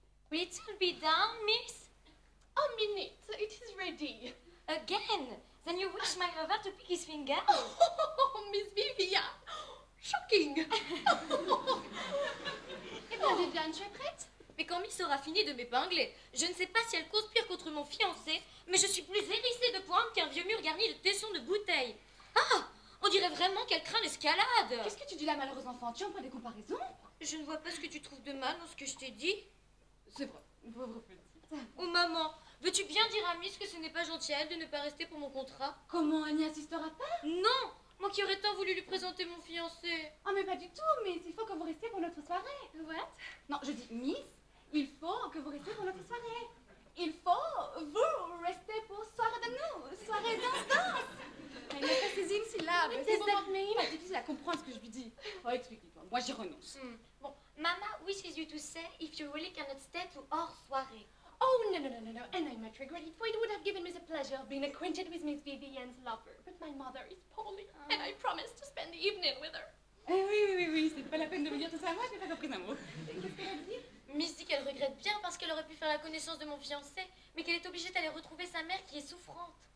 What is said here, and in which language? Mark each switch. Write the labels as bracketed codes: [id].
[en] Will it soon be done, miss? A minute, it is ready. Again? Then you wish my lover to pick his finger? Oh, Miss Vivian, shocking. [fr] Eh bien, Viviane, tu es prête? Mais quand Miss aura fini de m'épingler, je ne sais pas si elle conspire contre mon fiancé, mais je suis plus hérissée de pointe qu'un vieux mur garni de tessons de bouteilles. Ah! On dirait vraiment qu'elle craint l'escalade. Qu'est-ce que tu dis là, malheureuse enfant? Tu emploies des comparaisons? Je ne vois pas ce que tu trouves de mal dans ce que je t'ai dit. C'est vrai, pauvre petite. Oh maman, veux-tu bien dire à Miss que ce n'est pas gentil à elle de ne pas rester pour mon contrat? Comment, elle n'y assistera pas? Non! Moi qui aurais tant voulu lui présenter mon fiancé. Ah, mais pas du tout, Miss, il faut que vous restiez pour notre soirée. [en] What? [fr] Non, je dis Miss, il faut que vous restiez pour notre soirée. Il faut vous rester pour soirée de nous, soirée danse. Elle n'a pas saisi une syllabe. [en] What [fr] C'est [en] does that mean? [fr] pas difficile à comprendre ce que je lui dis. Oh, explique-toi, moi j'y renonce. [en] Bon, Mama wishes you to say if you really cannot stay to our soirée. Oh, no, and I much regret it, for it would have given me the pleasure of being acquainted with Miss Vivian's lover. But my mother is poorly, and I promised to spend the evening with her. [fr] Oui, c'est pas la peine de me dire tout ça à moi, je n'ai pas compris un mot. Qu'est-ce qu'elle a dit? Miss dit qu'elle regrette bien parce qu'elle aurait pu faire la connaissance de mon fiancé, mais qu'elle est obligée d'aller retrouver sa mère qui est souffrante.